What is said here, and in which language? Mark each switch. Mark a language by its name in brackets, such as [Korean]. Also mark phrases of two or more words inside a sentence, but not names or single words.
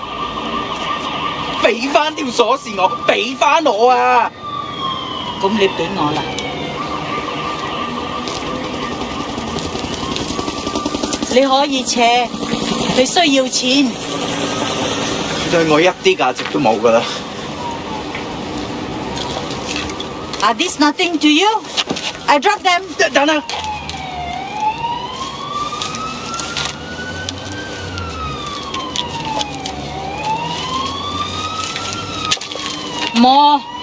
[Cantonese] 俾翻條鎖匙我，俾翻我啊！咁你俾我啦，你可以借，你需要錢。對我一啲價值都冇噶啦。 [English] Are these nothing to you? I drop them. [Cantonese] 等等。 [English] More.